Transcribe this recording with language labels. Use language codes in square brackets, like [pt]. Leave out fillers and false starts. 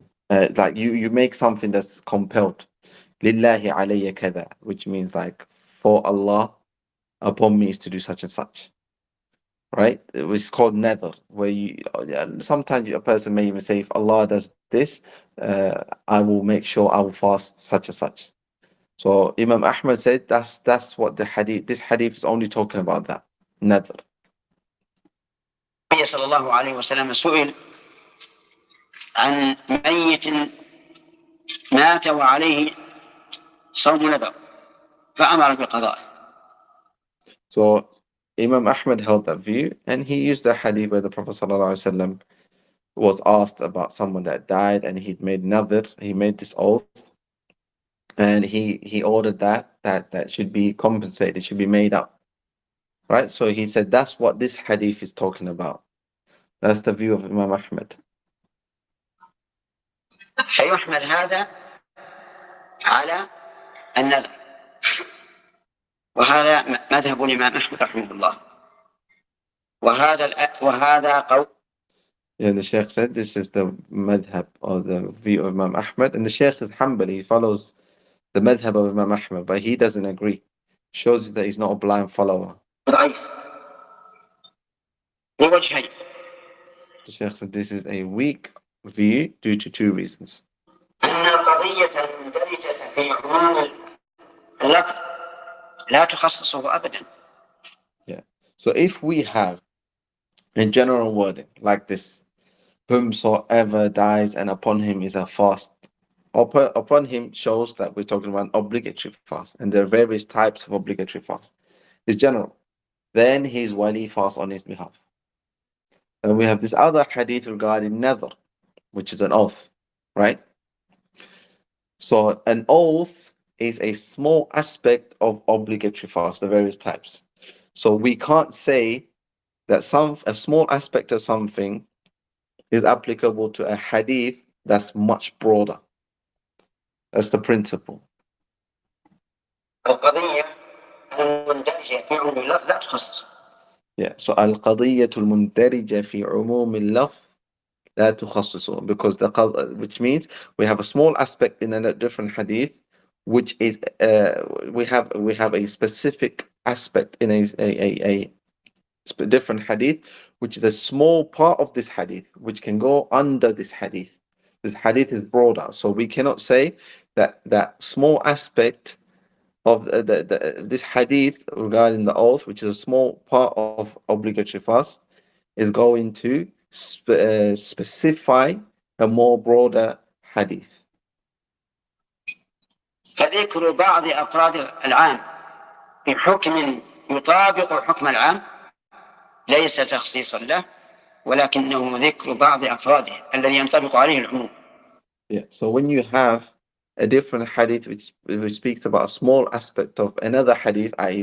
[en] Like you make something that's compelled. [ar] Lillahi alayya kada, [en] which means like for Allah upon me is to do such and such. Right? It's called nether, where you sometimes a person may even say, if Allah does this, I will make sure I will fast such and such. So Imam Ahmad said that's what this hadith is only talking about, that nether. [ar] النبي صلى الله عليه وسلم سئل عن ميت مات وعليه صوم نذر فأمر بقضائه. [en] So Imam Ahmad held that view, and he used the hadith where the Prophet ﷺ was asked about someone that died, and he'd made nadhr, he made this oath, and he ordered that should be compensated, should be made up. Right? So he said that's what this hadith is talking about. That's the view of Imam Ahmad. [ar] فيحمل هذا على النذر، وهذا مذهب الإمام أحمد رحمه الله، وهذا قول. [en] Yeah, the Sheikh said this is the madhab or the view of Imam Ahmad, and the Sheikh is Hanbali, he follows the madhab of Imam Ahmad, but he doesn't agree. Shows you that he's not a blind follower. [ar] ضعيف لوجهين. [en] The Sheikh said this is a weak view due to two reasons. [ar] أن القضية المندرجة في عموم اللفظ لا تخصصه أبدا. [en] Yeah. So if we have a general wording like this, whomsoever dies and upon him is a fast, upon him shows that we're talking about obligatory fast, and there are various types of obligatory fast. It's general. Then his wali fast on his behalf. And we have this other hadith regarding nadhr, which is an oath, right? So an oath is a small aspect of obligatory fast, the various types. So we can't say that a small aspect of something is applicable to a hadith that's much broader. That's the principle. [ar] القضية المندرجة في عموم اللفظ لا تخصص. [en] Yeah, so [ar] القضية المندرجة في عموم اللفظ لا تخصصه, [en] because which means we have a small aspect in a different hadith, which is we have a specific aspect in a different hadith, which is a small part of this hadith, which can go under this hadith. This hadith is broader, so we cannot say that small aspect of this hadith regarding the oath, which is a small part of obligatory fast, is going to specify a more broader hadith. [ar] فذكر بعض أفراد العام بحكم يطابق حكم العام ليس تخصيصا له، ولكنه ذكر بعض أفراده الذي ينطبق عليه العموم. [en] Yeah, so when you have a different hadith which speaks about a small aspect of another hadith, i.e.